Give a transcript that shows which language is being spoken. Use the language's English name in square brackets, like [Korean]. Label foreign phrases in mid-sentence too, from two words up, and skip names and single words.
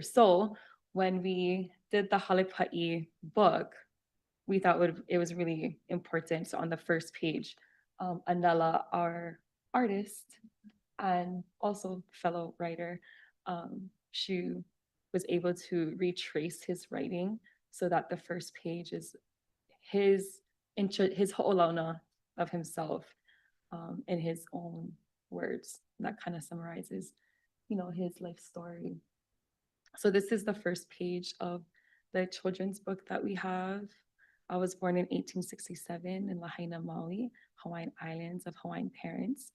[English] So when we did the Halepa'i book, we thought it was really important. So on the first page, Anela, our artist and also fellow writer, she was able to retrace his writing so that the first page is his hoʻolauna of himself in his own words. That kind of summarizes, his life story. So this is the first page of the children's book that we have. I was born in 1867 in Lahaina, Maui, Hawaiian Islands of Hawaiian parents.